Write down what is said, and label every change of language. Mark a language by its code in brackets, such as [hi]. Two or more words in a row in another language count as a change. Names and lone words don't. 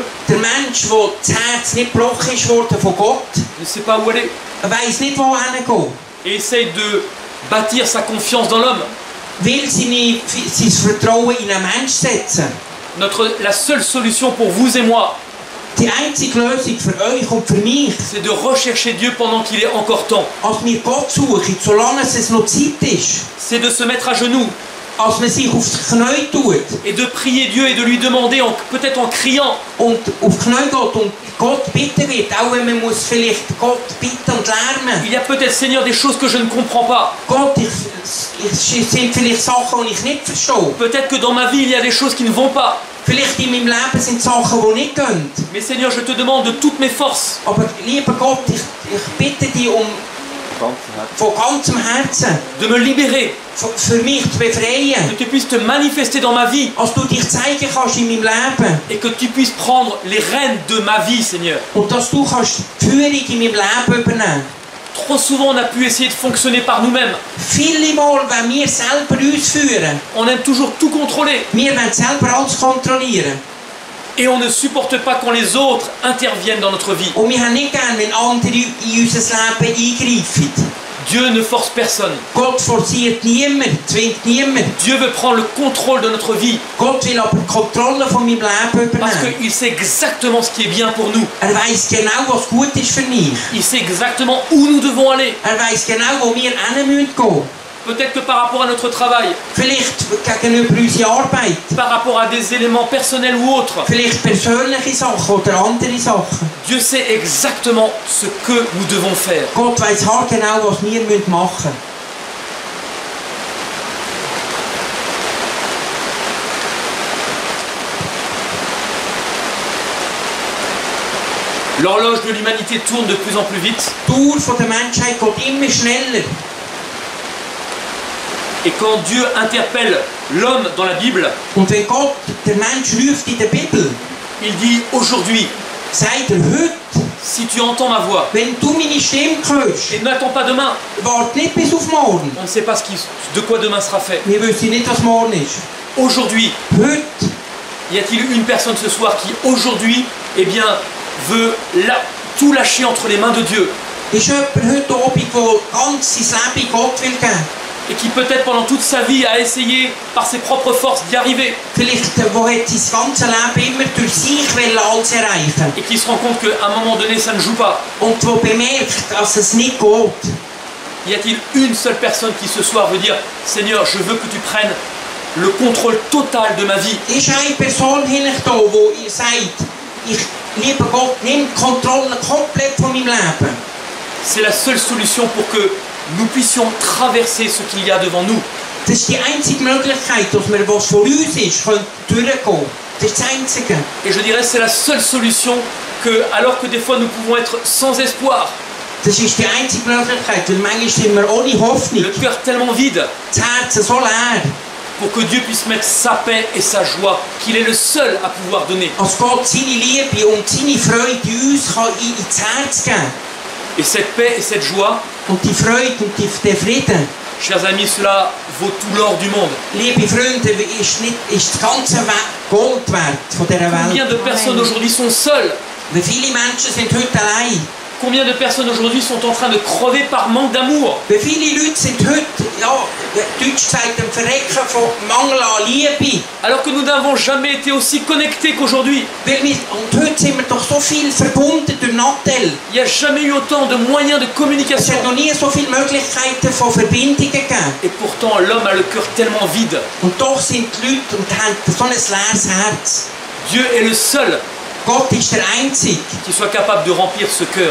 [de] der Mensch, wo das Herz nicht gebrochen ist worden von Gott, [fr] ne sait pas où aller [de] weiss nicht, wo hingehen. [fr] et essaye de bâtir sa confiance dans l'homme. [de] Will sein Vertrauen in einen Mensch setzen. [fr] La seule solution pour vous et moi, [de] Die einzige Lösung für euch und für mich, [fr] c'est de rechercher Dieu pendant qu'il est encore temps. [de] als wir Gott suchen, solange es noch Zeit ist, [fr] C'est de se mettre à genoux [de] als man sich aufs Knie tut [fr] et de prier Dieu et de lui demander, peut-être en criant, [de] und auf die Knie geht und Gott bitten wird, auch wenn man muss vielleicht Gott bitten und lärmen. [fr] il y a peut-être, Seigneur, des choses que je ne comprends pas. [de] Gott, es sind vielleicht Sachen, die ich nicht verstehe. [fr] Peut-être que dans ma vie, il y a des choses qui ne vont pas. [de] Vielleicht in meinem Leben sind Sachen, die nicht gehen. [fr] Mais Seigneur, je te demande de toutes mes forces [de] Aber lieber Gott, ich bitte dich von ganzem Herzen, [fr] de me libérer, [de] für mich zu befreien. [fr] que tu puisses te manifester dans ma vie [de] Als du dich zeigen kannst in meinem Leben [fr] et que tu puisses prendre les rênes de ma vie, Seigneur. [de] und dass du kannst die Führung in meinem Leben übernehmen. [fr] Trop souvent, on a pu essayer de fonctionner par nous-mêmes. [de] Viele Mal, wenn wir selber uns führen, [fr] On aime toujours tout contrôler [de] wir wollen selber alles kontrollieren. [fr] et on ne supporte pas quand les autres interviennent dans notre vie. [de] Und wir haben nicht gern, wenn andere in unser Leben eingreifen. [fr] Dieu ne force personne. [de] Gott forciert niemand, zwingt niemand. [fr] Dieu veut prendre le contrôle de notre vie [de] Gott will aber die Kontrolle von meinem Leben [fr] parce [de] übernehmen. [fr] qu'il sait exactement ce qui est bien pour nous. [de] Weiss genau, was gut ist für mich. [fr] Il sait exactement où nous devons aller. [de] Weiss genau, wo wir hin müssen gehen. [fr] Peut-être que par rapport à notre travail, [de] Vielleicht gegenüber unserer Arbeit. [fr] par rapport à des éléments personnels ou autres, [de] Vielleicht persönliche Sachen oder andere Sachen. [fr] Dieu sait exactement ce que nous devons faire. [de] Gott weiss haargenau, was wir machen müssen. [fr] L'horloge de l'humanité tourne de plus en plus vite. [de] Die Uhr von der Menschheit geht immer schneller. [fr] Et quand Dieu interpelle l'homme dans la Bible, [de] Und wenn Gott den Mensch ruft in der Bibel, [fr] il dit aujourd'hui, [de] sagt heute, [fr] si tu entends ma voix, [de] wenn du meine Stimme hörst, [fr] et n'attends pas demain, [de] warte nicht bis auf morgen. [fr] on ne sait pas de quoi demain sera fait. [de] Wir wissen nicht, was morgen ist. [fr] Aujourd'hui, [de] Heute [fr] y a-t-il une personne ce soir qui aujourd'hui, eh bien, veut tout lâcher entre les mains de Dieu [de] ist jemand heute Abend, der ganz sein Leben Gott will geben. [fr] et qui peut-être pendant toute sa vie a essayé par ses propres forces d'y arriver [de] Vielleicht, wo hat sein ganzes Leben immer durch sich alles erreichen [fr] et qui se rend compte qu'à un moment donné ça ne joue pas. [de] und wo bemerkt, dass es nicht geht. [fr] Y a-t-il une seule personne qui ce soir veut dire Seigneur, je veux que tu prennes le contrôle total de ma vie? [de] Ist eine Person hinter da, die sagt, lieber Gott, nimm die Kontrolle komplett von meinem Leben. [fr] C'est la seule solution pour que nous puissions traverser ce qu'il y a devant nous. [de] Das ist die einzige Möglichkeit, dass wir, was vor uns ist, können durchgehen. Das ist das Einzige. [fr] Et je dirais c'est la seule solution que, alors que des fois nous pouvons être sans espoir, [de] Das ist die einzige Möglichkeit, weil manchmal sind wir ohne Hoffnung, [fr] le cœur tellement vide, [de] das Herz so leer, [fr] pour que Dieu puisse mettre sa paix et sa joie, qu'il est le seul à pouvoir donner. [de] als Gott seine Liebe und seine Freude uns kann ins Herz geben. [fr] Et cette paix et cette joie, [de] Und die Freude und der Frieden, [fr] chers amis, cela vaut tout l'or du monde. [de] liebe Freunde, ist das ganze Gold wert von dieser [fr] Combien [de] Welt. [fr] de personnes aujourd'hui sont seules? [de] Weil viele Menschen sind heute allein. [fr] Combien de personnes aujourd'hui sont en train de crever par manque d'amour? [de] Weil viele Leute sind heute, ja, Deutsch gesagt, am Verrecken von Mangel an Liebe. [fr] Alors que nous n'avons jamais été aussi connectés qu'aujourd'hui. [de] Und heute sind wir doch so viel verbunden durch Nattel. [fr] Il n'y a jamais eu autant de moyens de [de] Es [fr] communication. [de] hat noch nie so viele Möglichkeiten von Verbindungen gegeben. [fr] Et pourtant, l'homme a le cœur tellement vide. [de] Und doch sind die Leute und haben so ein leeres Herz. [fr] Dieu est le seul [de] Gott ist der Einzige, [fr] qui soit capable de remplir ce cœur.